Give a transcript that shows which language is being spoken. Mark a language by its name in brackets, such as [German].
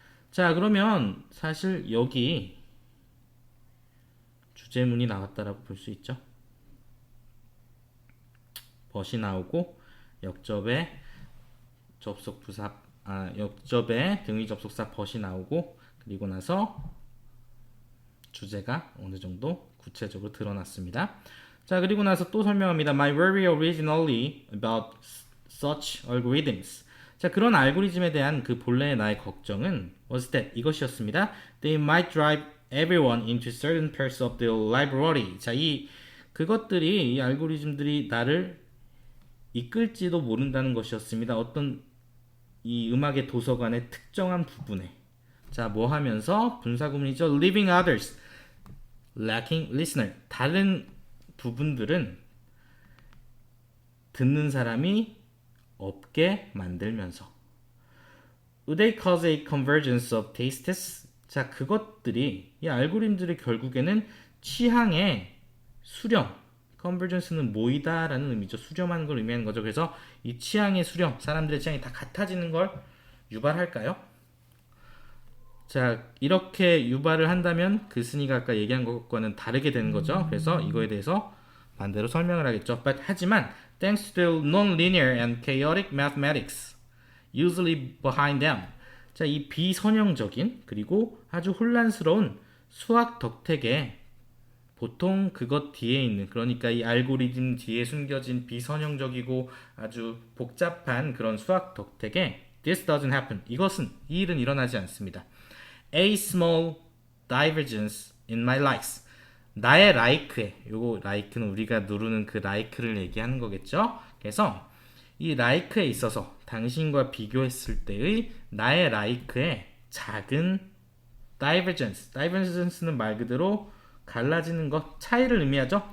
[Korean] 자, 그러면 사실 여기 주제문이 나왔다라고 볼 수 있죠. 벗이 나오고 역접에 역접에 등위 접속사 벗이 나오고 그리고 나서 주제가 어느 정도 구체적으로 드러났습니다. 자, 그리고 나서 또 설명합니다. [English] My worry originally about such algorithms. [Korean] 자, 그런 알고리즘에 대한 그 본래의 나의 걱정은 [English] was that [Korean] 이것이었습니다. [English] They might drive everyone into certain parts of the library. [Korean] 자, 그것들이 이 알고리즘들이 나를 이끌지도 모른다는 것이었습니다. 어떤 이 음악의 도서관의 특정한 부분에. 자, 뭐 하면서 분사구문이죠. [English] Leaving others lacking listener. [Korean] 다른 부분들은 듣는 사람이 없게 만들면서. [English] Would they cause a convergence of tastes? [Korean] 자, 그것들이 이 알고리즘들이 결국에는 취향의 수렴, convergence는 모이다라는 의미죠. 수렴하는 걸 의미하는 거죠. 그래서 이 취향의 수렴, 사람들의 취향이 다 같아지는 걸 유발할까요? 자, 이렇게 유발을 한다면 그 스니가 아까 얘기한 것과는 다르게 되는 거죠. 그래서 이거에 대해서 반대로 설명을 하겠죠. 하지만 [English] thanks to non-linear and chaotic mathematics usually behind them. [Korean] 자, 이 비선형적인 그리고 아주 혼란스러운 수학 덕택에 보통 그것 뒤에 있는, 그러니까 이 알고리즘 뒤에 숨겨진 비선형적이고 아주 복잡한 그런 수학 덕택에 [English] this doesn't happen. [Korean] 이 일은 일어나지 않습니다. [English] A small divergence in my likes. [Korean] 나의 라이크에, 요거 라이크는 우리가 누르는 그 라이크를 얘기하는 거겠죠. 그래서 이 라이크에 있어서 당신과 비교했을 때의 나의 라이크의 작은 divergence는 말 그대로 갈라지는 것, 차이를 의미하죠.